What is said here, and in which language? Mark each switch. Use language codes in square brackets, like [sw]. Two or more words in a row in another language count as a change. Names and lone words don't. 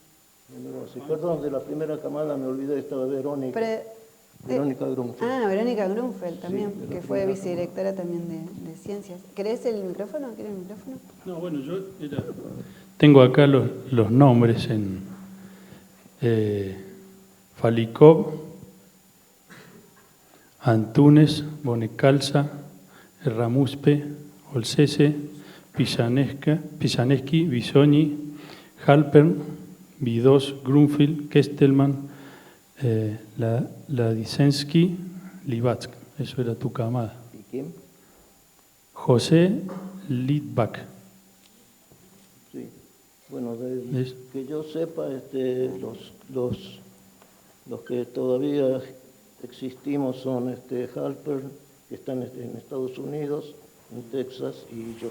[es] Perdón, de la primera camada me olvidé, estaba Verónica. Verónica Grunfeld. Ah, Verónica Grunfeld también, Sí, que fue vicedirectora también de Ciencias. ¿Querés el micrófono? ¿Quieres el micrófono? No, bueno, yo tengo acá los nombres en Falikov, Antunes, Bonecalza, Ramuspe, Olsese, Pisaneschi, Bisogni, Halpern, Vidós, Grunfeld, Kestelman, Ladisensky, Libatsk. Eso era tu camada. ¿Y quién? José Litvak. Sí. Bueno, ¿Ves? que yo sepa, los que todavía existimos son Halper, que están en Estados Unidos, en Texas, y yo.